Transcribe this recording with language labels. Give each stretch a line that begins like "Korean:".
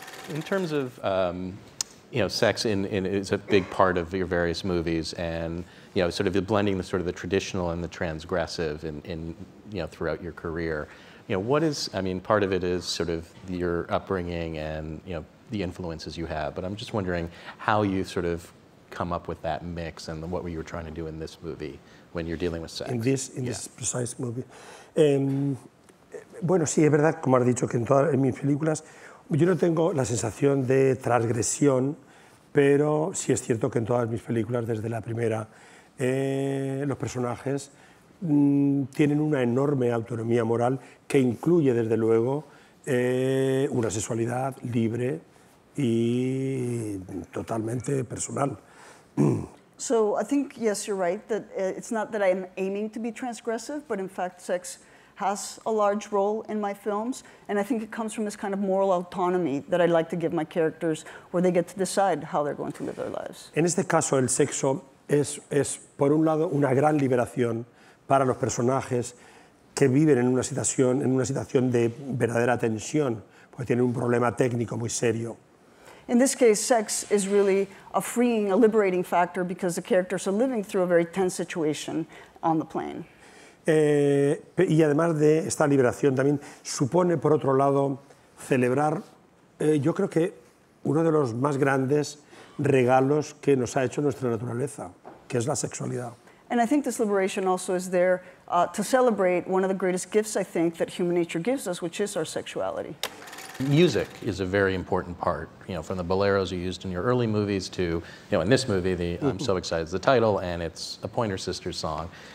English: In terms of, sex is a big part of your various movies, and sort of blending the traditional and the transgressive in throughout your career. What is? I mean, part of it is sort of your upbringing and the influences you have. But I'm just wondering how you sort of come up with that mix, and what you were trying to do in this movie when you're dealing with sex. In this precise movie.
Spanish: Bueno, sí, es verdad, como has dicho, que en mis películas yo no tengo la sensación de transgresión, pero sí es cierto que en todas mis películas, desde la primera, los personajes tienen una enorme autonomía moral que incluye, desde luego, una sexualidad libre y totalmente personal.
English: So I think, yes, you're right, that it's not that I'm aiming to be transgressive, but in fact sex has a large role in my films, and I think it comes from this kind of moral autonomy that I like to give my characters, where they get to decide how they're going to live their lives.
Spanish: En este caso, el sexo es por un lado, una gran liberación para los personajes que viven en una situación de verdadera tensión, porque tienen un problema técnico muy serio.
English: In this case, sex is really a freeing, a liberating factor, because the characters are living through a very tense situation on the plane.
Spanish: Y además de esta liberación, también supone, por otro lado, celebrar, yo creo que uno de los más grandes regalos que nos ha hecho nuestra naturaleza, que es la sexualidad.
English: And I think this liberation also is there to celebrate one of the greatest gifts, I think, that human nature gives us, which is our sexuality. Music is a very important part, from the boleros you used in your early movies to, in this movie, I'm So Excited is the title, and it's a Pointer Sisters song.